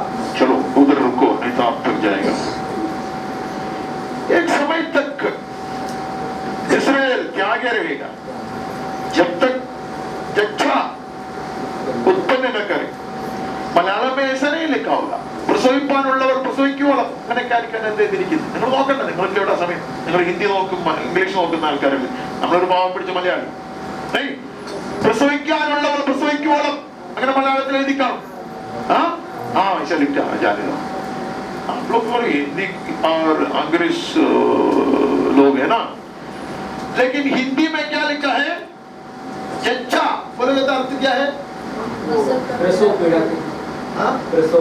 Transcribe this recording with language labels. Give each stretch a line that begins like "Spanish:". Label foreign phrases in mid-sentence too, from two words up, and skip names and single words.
Hindi: चलो उधर रुको, नहीं तो आप थक जाएगा। एक समय तक इस्राएल के आगे रहेगा जब तक जच्चा उत्पन्न न करे। मलयालम में ऐसा नहीं लिखा होगा,
Malayalam: പ്രസവിപ്പാനുള്ളവർ പ്രസവിക്കുവോളം, അങ്ങനെ കാലിക്കാൻ തിരിക്കുന്നത്. നിങ്ങൾ നോക്കണ്ട, നിങ്ങൾക്ക് എവിടെ സമയം? നിങ്ങൾ ഹിന്ദി നോക്കും, ഇംഗ്ലീഷ് നോക്കുന്ന ആൾക്കാരല്ലേ. നമ്മളൊരു പാവം പിടിച്ച മലയാളി. പ്രസവിക്കാനുള്ളവർ പ്രസവിക്കുവോളം, അങ്ങനെ മലയാളത്തിൽ എഴുതി കാണും.
Hindi: ऐसा लिखा जाने दो। आप लोग थोड़ी हिंदी और अंग्रेज लोग है ना, लेकिन हिंदी में क्या लिखा है? जच्चा बोले तो अर्थ क्या है? प्रसव पीड़ा की। प्रसव।